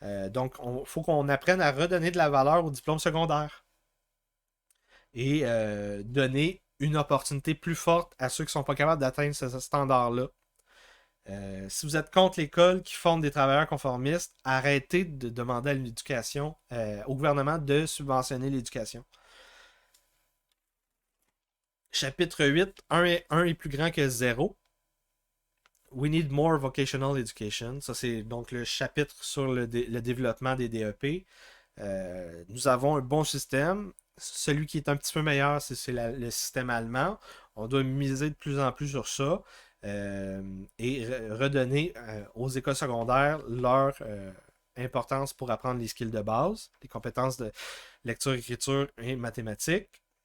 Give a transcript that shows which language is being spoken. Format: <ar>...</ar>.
<fr>Donc, il faut qu'on apprenne à redonner de la valeur au diplôme secondaire et donner une opportunité plus forte à ceux qui ne sont pas capables d'atteindre ce standard-là. Si vous êtes contre l'école qui forme des travailleurs conformistes, arrêtez de demander à l'éducation, au gouvernement de subventionner l'éducation. Chapitre 8, 1 est plus grand que 0.</fr> <en>We need more vocational education.</en> <fr>Ça, c'est donc le chapitre sur le développement des DEP. Nous avons un bon système. Celui qui est un petit peu meilleur, c'est le système allemand. On doit miser de plus en plus sur ça et redonner aux écoles secondaires leur importance pour apprendre les skills de base, les compétences de lecture, écriture et mathématiques.</fr>